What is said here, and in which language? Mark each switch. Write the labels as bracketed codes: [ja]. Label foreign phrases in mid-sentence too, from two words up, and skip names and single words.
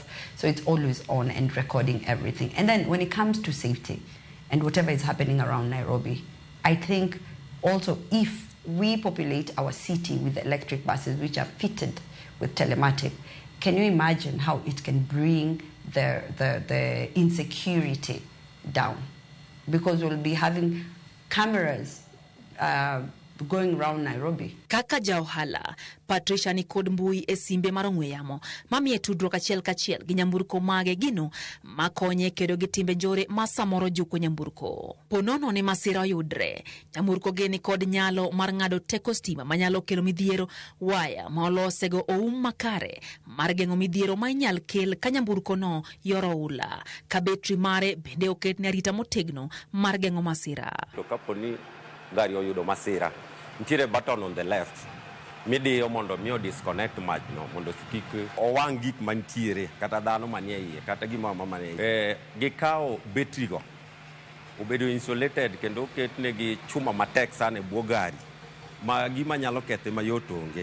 [en] So it's always on and recording everything. And then when it comes to safety and whatever is happening around Nairobi, I think also if we populate our city with electric buses which are fitted with telematic, can you imagine how it can bring the insecurity down? Because we'll be having cameras going around Nairobi. [luo] Kaka jaohala, Patricia ni kod mbui e simbe mar ong'we yamo mamiye tudruok achiel kachiel gi nyamburko mage gino makonye kedo gi timbe njore ma samoro juko nyamburko. Ponono ni masira oyudre, nyamburko geni kod nyalo mar ng'ado teko stima manyalo kelo midhiero waya ma olosego oum makare mar geng'o midhiero ma inyal kel ka nyamburko no yoro ula. Ka betri mare bende oketne arita motegno mar geng'o masira. To kaponi gari oyudo masira, ntiere [en] button on the left [luo] midiyo mondo miyo disconnect mach no mondo kik owang' gik mantiere kata dhano manie iye kata gima manie iye. Gikawo betri go obedo insulated kendo oketnegi chuma matek sana e bwo gari ma gima nyalo kethe mayot onge.